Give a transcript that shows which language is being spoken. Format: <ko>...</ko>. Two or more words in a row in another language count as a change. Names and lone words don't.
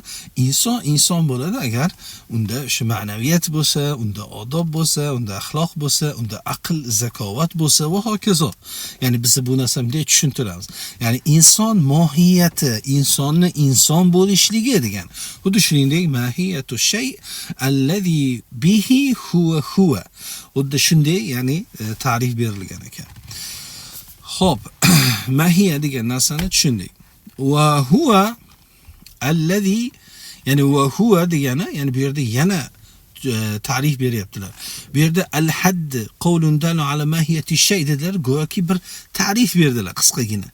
<uz>Inson bo'ladi agar unda shu ma'naviyat bo'lsa, unda odob bo'lsa, unda axloq bo'lsa, unda aql, zakovat bo'lsa va hokazo. Ya'ni biz bu narsani bunday tushuntiramiz. Ya'ni inson mohiyati, insonni inson bo'lishligi degan. Xuddi shuningdek</uz> <ar>ماهية الشيء الذي به هو.</ar> <uz>Xuddi shunday, ya'ni ta'rif berilgan ekan. Xo'p, mahiya degan narsani tushundik.</uz> <ar>وهو الذي,</ar> <uz>ya'ni</uz> <ar>وهو</ar> <uz>degani, ya'ni bu yerda yana ta'rif beryaptilar. Bu yerda</uz> <ar>الحد قول دال على ماهية شيء</ar> <uz>dedilar, go'yoki bir ta'rif berdilar qisqagina.</uz>